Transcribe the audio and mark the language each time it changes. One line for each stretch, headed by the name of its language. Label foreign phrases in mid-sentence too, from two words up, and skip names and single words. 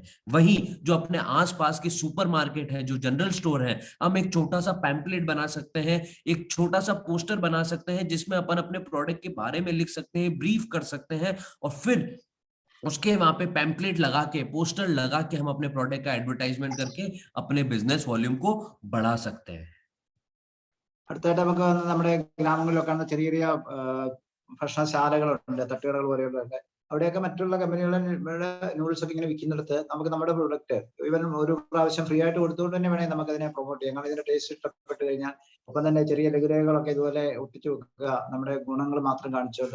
Hindi: वहीं जो अपने आसपास के सुपरमार्केट है, जो
English: general store
Hindi: है, हम एक छोटा सा पैम्पलेट बना सकते हैं, एक छोटा सा पोस्टर बना सकते हैं, जिसमें अपन अपने प्रोडक्ट के बारे में लिख सकते हैं, ब्रीफ कर सकते हैं और फिर उसके वहां पे पैम्पलेट लगा के, पोस्टर लगा के हम अपने प्रोडक्ट का एडवर्टाइजमेंट करके अपने
English: business volume
Hindi: को बढ़ा सकते हैं।
Malayalam: അടുത്തായിട്ട് നമുക്ക് നമ്മുടെ ഗ്രാമങ്ങളിലൊക്കെ ചെറിയ ചെറിയ ഭക്ഷണശാലകളുണ്ട്, തട്ടുകടകൾ പോലെയുള്ളതൊക്കെ. അവിടെയൊക്കെ മറ്റുള്ള കമ്പനികളുടെ നൂഡിൽസ് ഒക്കെ ഇങ്ങനെ വിൽക്കുന്നിടത്ത് നമുക്ക് നമ്മുടെ
English: product even
Malayalam: ഒരു പ്രാവശ്യം ഫ്രീ ആയിട്ട് കൊടുത്തുകൊണ്ട് തന്നെ വേണമെങ്കിൽ നമുക്ക് അതിനെ പ്രൊമോട്ട് ചെയ്യാം. കാരണം ഇതിന്റെ ടേസ്റ്റ് ഇഷ്ടപ്പെട്ട് കഴിഞ്ഞാൽ ഒപ്പം തന്നെ ചെറിയ ലഘുലേഖകളൊക്കെ ഇതുപോലെ ഒട്ടിച്ചു വെക്കുക, നമ്മുടെ ഗുണങ്ങൾ മാത്രം കാണിച്ചുകൊണ്ട്.